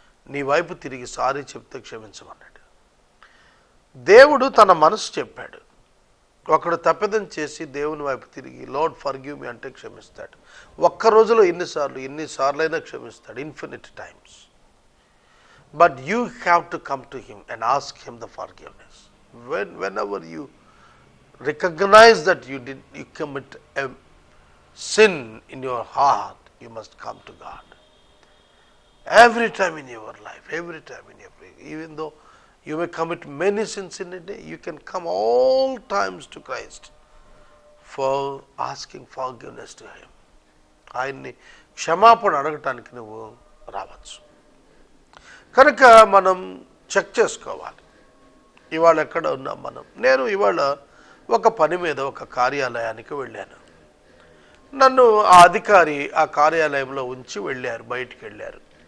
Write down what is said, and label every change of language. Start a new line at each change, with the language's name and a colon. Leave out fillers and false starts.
Telugu: నీ వైపు తిరిగి సారీ చెప్తే క్షమించమన్నాడు. దేవుడు తన మనసు చెప్పాడు. ఒకడు తప్పిదం చేసి దేవుని వైపు తిరిగి
English: Lord forgive me
Telugu: అంటే క్షమిస్తాడు. ఒక్క రోజులో ఎన్నిసార్లైనా క్షమిస్తాడు,
English: Infinite times. But you have to come to him and ask him the forgiveness. whenever you recognize that you commit a sin in your heart, you must come to God. Every time in your life, even though you may commit many sins in a day, you can come all times to Christ for asking forgiveness to him.
Telugu: ఆయన్ని క్షమాపణ అడగటానికి నువ్వు రావచ్చు. కనుక మనం check చేసుకోవాలి ఇవాళ ఎక్కడ ఉన్నాం మనం. నేను ఇవాళ ఒక పని మీద ఒక కార్యాలయానికి వెళ్ళాను. నన్ను ఆ అధికారి ఆ కార్యాలయంలో ఉంచి వెళ్ళారు, బయటికి వెళ్ళారు.